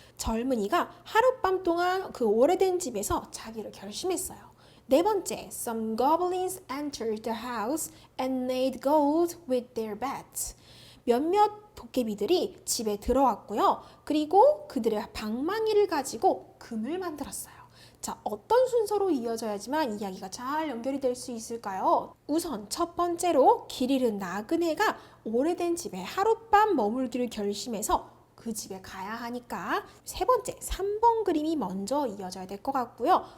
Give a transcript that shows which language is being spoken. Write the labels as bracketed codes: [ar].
[ko] 젊은이가 하룻밤 동안 그 오래된 집에서 자기를 결심했어요. 네 번째, [en] some goblins entered the house and made gold with their bats. [ko] 몇몇 도깨비들이 집에 들어왔고요. 그리고 그들의 방망이를 가지고 금을 만들었어요. 자, 어떤 순서로 이어져야지만 이야기가 잘 연결이 될 수 있을까요? 우선 첫 번째로 길 잃은 나그네가 오래된 집에 하룻밤 머물기를 결심해서 그 집에 가야 하니까 세 번째 3번 그림이 먼저 이어져야 될 것 같고요.